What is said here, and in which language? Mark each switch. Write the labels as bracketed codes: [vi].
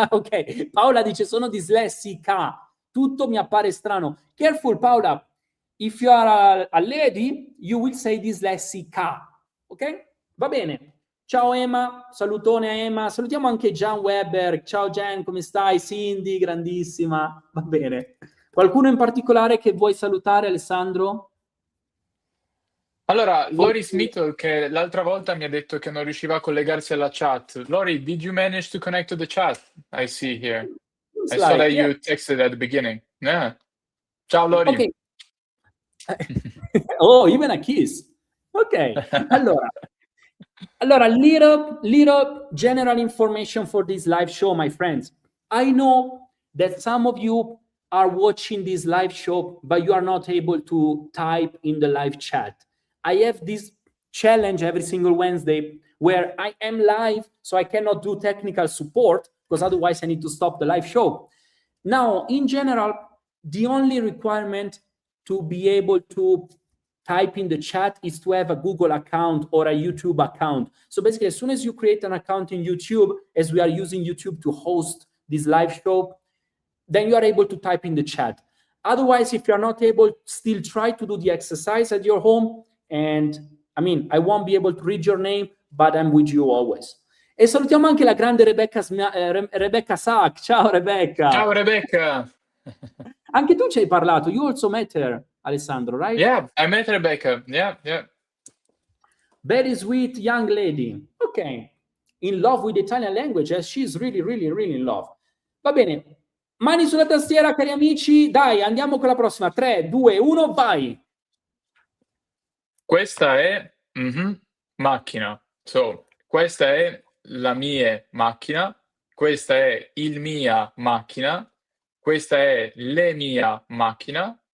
[it] Ok, Paola dice sono dislessica. Tutto mi appare strano. [en] Careful Paola, if you are a lady, you will say dislessica. [it] Ok? Va bene. Ciao Emma, salutone a Emma. Salutiamo anche Gian Weber. Ciao Gian, come stai? Cindy, grandissima. Va bene. Qualcuno in particolare che vuoi salutare, Alessandro? Allora, Lori Smith, che l'altra volta mi ha detto che non riusciva a collegarsi alla chat. [en] Lori, did you manage to connect to the chat? I see here. I saw that you texted at the beginning. Yeah. Ciao Lori. Okay. Oh, even a kiss. Ok, allora, Allora, little general information for this live show, my friends. I know that some of you are watching this live show, but you are not able to type in the live chat. I have this challenge every single Wednesday where I am live, so I cannot do technical support because otherwise I need to stop the live show. Now, in general, the only requirement to be able to type in the chat is to have a Google account or a YouTube account. So basically, as soon as you create an account in YouTube, as we are using YouTube to host this live show, then you are able to type in the chat. Otherwise, if you're not able, still try to do the exercise at your home. And I mean, I won't be able to read your name, but I'm with you always. [it] E salutiamo anche la grande Rebecca Sack. Ciao Rebecca. Ciao Rebecca. Anche tu ci hai parlato. [en] You also met her, Alessandro, right? Yeah, I met Rebecca. Yeah. Very sweet young lady. Ok. In love with the Italian language, as she's really in love. [it] Va bene. Mani sulla tastiera, cari amici. Dai, andiamo con la prossima. 3, 2, 1, vai. Questa è macchina. So, questa è la mia macchina. Questa è il mia macchina. Questa è le mia macchina.